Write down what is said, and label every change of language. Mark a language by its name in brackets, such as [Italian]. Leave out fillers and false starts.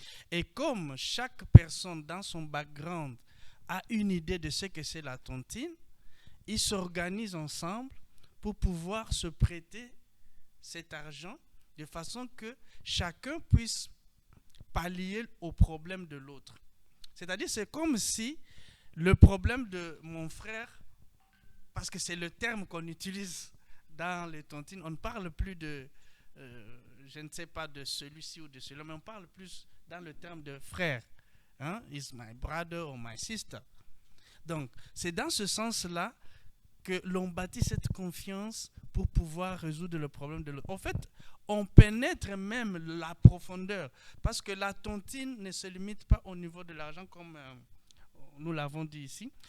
[French] Et comme chaque personne dans son background a une idée de ce que c'est la tontine, ils s'organisent ensemble pour pouvoir se prêter cet argent de façon que chacun puisse pallier au problème de l'autre. C'est-à-dire, c'est comme si le problème de mon frère, parce que c'est le terme qu'on utilise dans les tontines, on ne parle plus de, je ne sais pas, de celui-ci ou de celui-là, mais on parle plus dans le terme de frère. Hein? [English] Is my brother or my sister. [French] Donc, c'est dans ce sens-là que l'on bâtit cette confiance pour pouvoir résoudre le problème de l'autre. En fait, on pénètre même la profondeur, parce que la tontine ne se limite pas au niveau de l'argent comme nous l'avons dit ici.